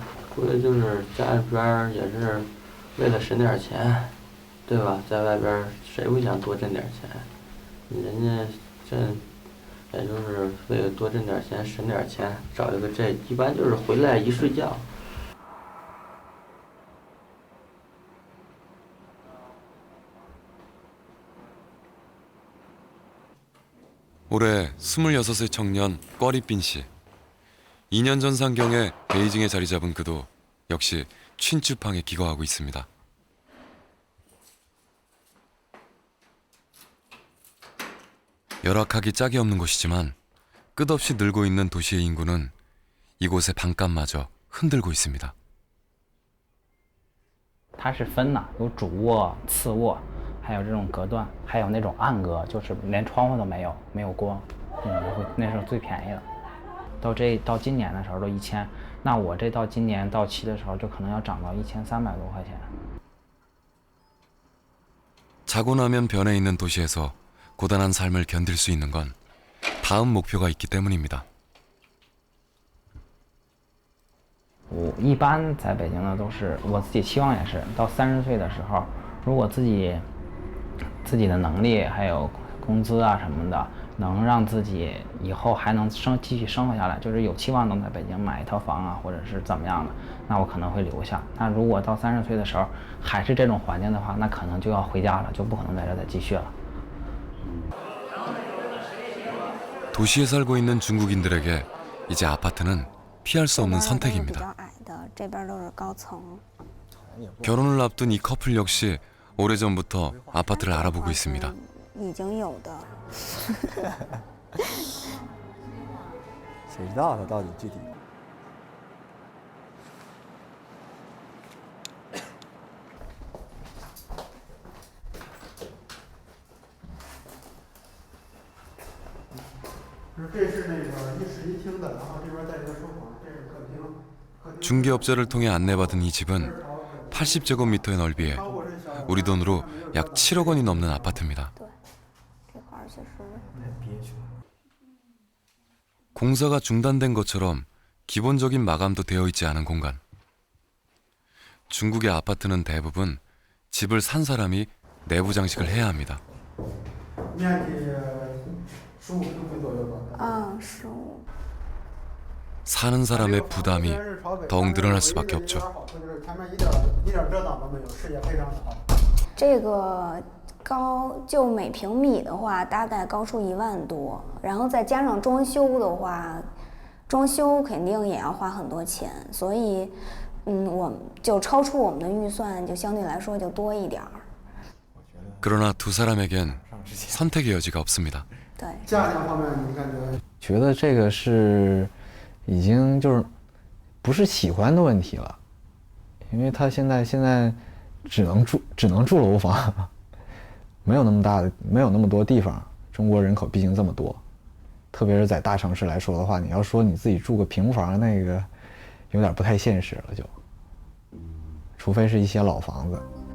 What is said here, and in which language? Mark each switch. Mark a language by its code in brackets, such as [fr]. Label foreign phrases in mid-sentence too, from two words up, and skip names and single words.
[zh] 估计就是家里边也是为了省点钱，对吧？在外边谁不想多挣点钱？人家这也就是为了多挣点钱，省点钱，找一个这一般就是回来一睡觉。 [ko] 올해 26세 청년 꽈리빈 씨. 2년 전 상경에 베이징에 자리 잡은 그도 역시 춘추팡에 기거하고 있습니다. 열악하기 짝이 없는 곳이지만 끝없이 늘고 있는 도시의 인구는 이곳의 방값마저 흔들고 있습니다. [zh] 它是分呐，有主卧、次卧，还有这种隔断，还有那种暗隔，就是连窗户都没有，没有光，那是最便宜的。到今年的时候都1000，那我这到今年到期的时候就可能要涨到1300多块钱。 [ko] 자고 나면 변해 있는 도시에서 고단한 삶을 견딜 수 있는 건 다음 목표가 있기 때문입니다. [zh] 我一般在北京呢，都是我自己期望也是到30岁的时候，如果自己的能力还有工资啊什么的，能让自己以后还能继续生活下来，就是有期望能在北京买一套房啊，或者是怎么样的，那我可能会留下。那如果到30岁的时候还是这种环境的话，那可能就要回家了，就不可能在这再继续了。 [ko] 도시에 살고 있는 중국인들에게 이제 아파트는 피할 수 없는 선택입니다. 결혼을 앞둔 이 커플 역시 오래전부터 아파트를 알아보고 있습니다. [zh] 谁知道它到底具体？这是那个一室一厅的，然后这边带一个书房，这是客厅。 [ko] 중개업자를 통해 안내받은 이 집은 80제곱미터의 넓이에 우리 돈으로 약 7억 원이 넘는 아파트입니다. 공사가 중단된 것처럼 기본적인 마감도 되어 있지 않은 공간. 중국의 아파트는 대부분 집을 산 사람이 내부 장식을 해야 합니다. [zh] 面积15平米左右吧。 15. [ko] 사는 사람의 부담이 더욱 늘어날 수밖에 없죠. [zh] 就是前面一点遮挡都没有，视野非常好。这个就每平米的话，大概高出1万多，然后再加上装修的话，装修肯定也要花很多钱，所以，我们就超出我们的预算，就相对来说就多一点儿。 [ko] 그러나 두 사람에겐 선택의 여지가 없습니다. [zh] 对。价钱方面，你感觉？觉得这个是已经就是不是喜欢的问题了，因为他现在只能住楼房，没有那么多地方。中国人口毕竟这么多，特别是在大城市来说的话，你要说你自己住个平房，那个有点不太现实了，就，除非是一些老房子。